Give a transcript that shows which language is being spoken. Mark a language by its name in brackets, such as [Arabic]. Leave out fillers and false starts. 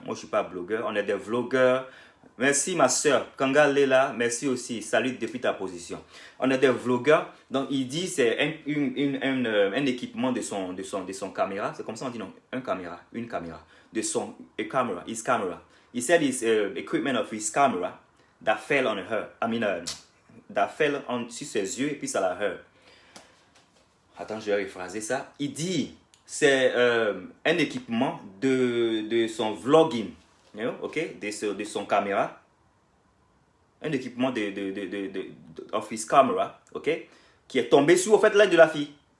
[French] Moi, je ne suis pas blogueur, on est des vlogueurs. Merci ma soeur, Kanga Lela, merci aussi, salut depuis ta position. On est des vlogueurs, donc il dit c'est un équipement de son caméra, c'est comme ça on dit non, une caméra, de son camera, [English] his camera. He said his equipment of his camera that fell on her, that fell [French] sur ses yeux et puis ça l'a [English] hurt. [French] Attends, je vais rephraser ça. Il dit c'est un équipement de son vlogging. Ok, de son caméra, un équipement [English] of his camera, [French] ok, qui est tombé sur au fait l'œil de la fille.